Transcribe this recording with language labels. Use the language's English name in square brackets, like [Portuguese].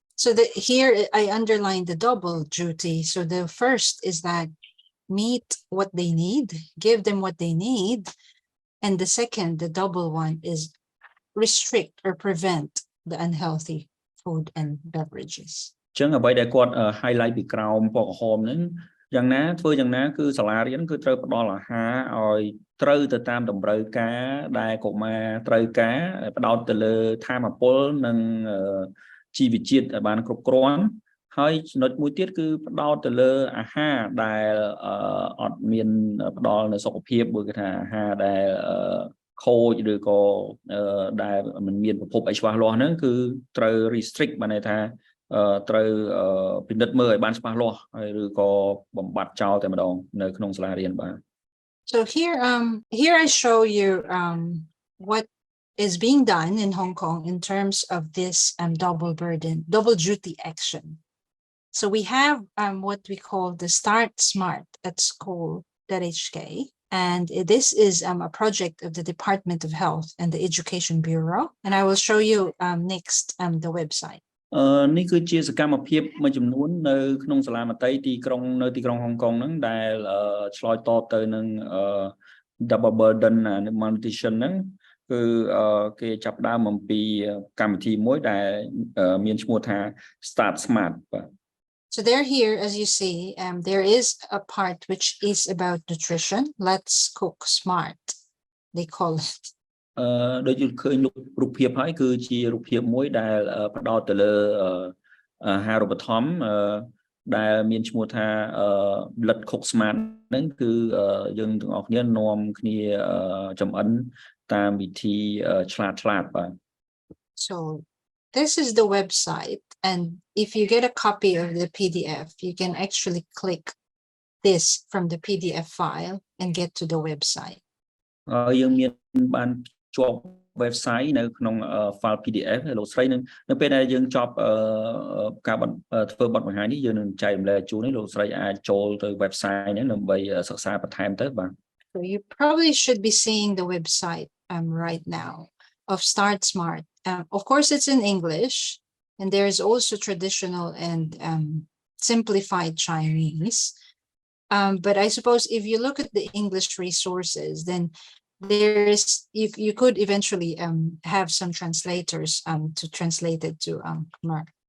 [English] So here I underline the double duty. So the first is that meet what they need, give them what they need. And the second, the double one, is restrict or prevent the unhealthy food and beverages. [Khmer] ចឹងអ្វីដែលគាត់ highlight ពីក្រោមពណ៌ក្រហមហ្នឹងយ៉ាងណាធ្វើយ៉ាងណាគឺសាលារៀនគឺត្រូវផ្ដល់អាហារឲ្យត្រូវទៅតាមតម្រូវការដែលកុមារត្រូវការផ្ដោតទៅលើធម៌ពលនិង ជីវជាតិឲ្យបានគ្រប់គ្រាន់ហើយចំណុចមួយទៀតគឺផ្ដោតទៅលើអាហារដែលអត់មានផ្ដល់នៅសុខភាពមួយគេថាអាហារដែលខូចឬក៏ដែលមិនមានប្រភពអីច្បាស់លាស់ហ្នឹងគឺត្រូវ restrict បានន័យថាត្រូវពិនិត្យមើលឲ្យបានច្បាស់លាស់ហើយឬក៏បំបត្តិចោលតែម្ដងនៅក្នុងសាលារៀនបាទ [English] So here I show you what is being done in Hong Kong in terms of this double duty action. So we have what we call the Start Smart at School.HK. And this is a project of the Department of Health and the Education Bureau. And I will show you next the website. [Khmer] នេះគឺជាសកម្មភាពមួយចំនួននៅក្នុងសាលាមត្តេយ្យទីក្រុងនៅទីក្រុងហុងកុងហ្នឹងដែលឆ្លើយតបទៅនឹង [English] double burden malnutrition [Khmer] ហ្នឹងគឺគេចាប់ផ្ដើមអំពីកម្មវិធីមួយដែលមានឈ្មោះថា Start Smart បាទ [English] So they're here, as you see, there is a part which is about nutrition. Let's cook smart, they call it. [Khmer] ដូចយើងឃើញរូបភាពហើយគឺជារូបភាពមួយដែលផ្ដោតទៅលើអាហារូបត្ថម្ភដែលមានឈ្មោះថា Blood Cook Smart ហ្នឹងគឺយើងទាំងអស់គ្នានាំគ្នាចំអិនតាមវិធីឆ្លាតបាទ [English] So this is the website, and if you get a copy of the PDF, you can actually click this from the PDF file and get to the website. [Khmer] យើងមានបានជាប់ website នៅក្នុង file PDF ហើយលោកស្រីនឹងនៅពេលដែលយើងចប់ការធ្វើបទបង្ហាញនេះយើងនឹងចែករំលែកជូននេះលោកស្រីអាចចូលទៅ website ហ្នឹងដើម្បីសិក្សាបន្ថែមទៅបាទ [English] So you probably should be seeing the website right now of Start Smart. Of course, it's in English, and there is also traditional and simplified Chinese. But I suppose if you look at the English resources, then there is you could eventually have some translators to translate it to Khmer.